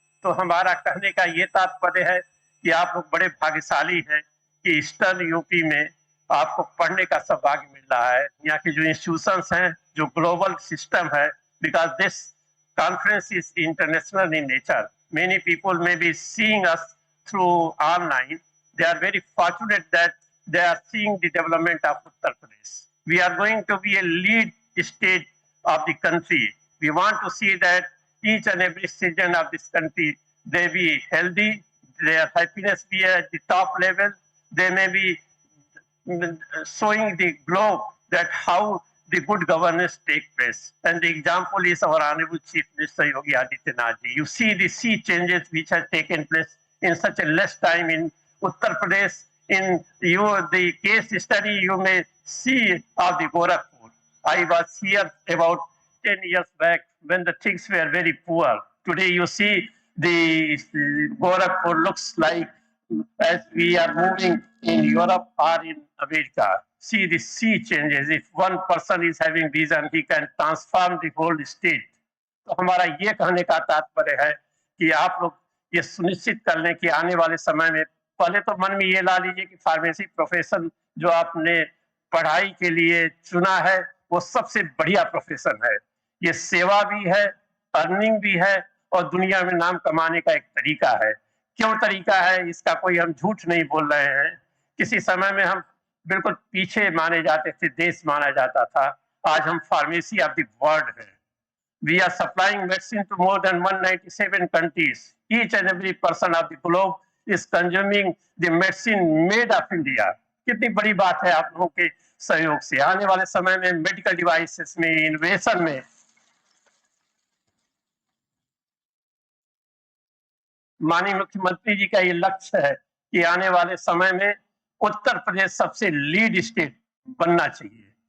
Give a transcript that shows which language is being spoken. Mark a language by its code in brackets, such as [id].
[hi] तो हमारा कहने का ये तात्पर्य है कि आप लोग बड़े भाग्यशाली हैं कि ईस्टर्न यूपी में आपको पढ़ने का सौभाग्य मिल रहा है। यहाँ के जो इंस्टीट्यूशंस हैं, जो ग्लोबल सिस्टम है, [en] Because this conference is international in nature. Many people may be seeing us through online. They are very fortunate that they are seeing the development of Uttar Pradesh. We are going to be a lead state of the country. We want to see that each and every citizen of this country, they be healthy, their happiness be at the top level. They may be showing the globe that how the good governance take place. And the example is our Honorable Chief Minister Yogi Adityanath ji. You see the sea changes which have taken place in such a less time in Uttar Pradesh. In the case study you may see of the Gorakhpur. I was here about 10 years back when the things were very poor. Today you see the Gorakhpur looks like as we are moving in Europe or in America. See the sea changes. If one person is having vision, he can transform the whole state. [hi] तो हमारा ये कहने का तात्पर्य है कि आप लोग ये सुनिश्चित कर लें कि आने वाले समय में, पहले तो मन में ये ला लीजिए कि फार्मेसी प्रोफेशन जो आपने पढ़ाई के लिए चुना है वो सबसे बढ़िया प्रोफेशन है। ये सेवा भी है, अर्निंग भी है, और दुनिया में नाम कमाने का एक तरीका है। क्यों तरीका है, इसका कोई हम झूठ नहीं बोल रहे हैं। किसी समय में हम बिल्कुल पीछे माने जाते थे, देश माना जाता था। आज हम [en] pharmacy of the world [hi] है। [en] We are supplying medicine to more than 197 countries. Each and every person of the globe is consuming the medicine made of India. [hi] कितनी बड़ी बात है आप लोगों के सहयोग से। आने वाले समय में मेडिकल डिवाइसेस में, इनोवेशन में माननीय मुख्यमंत्री जी का ये लक्ष्य है कि आने वाले समय में उत्तर प्रदेश सबसे लीड स्टेट बनना चाहिए।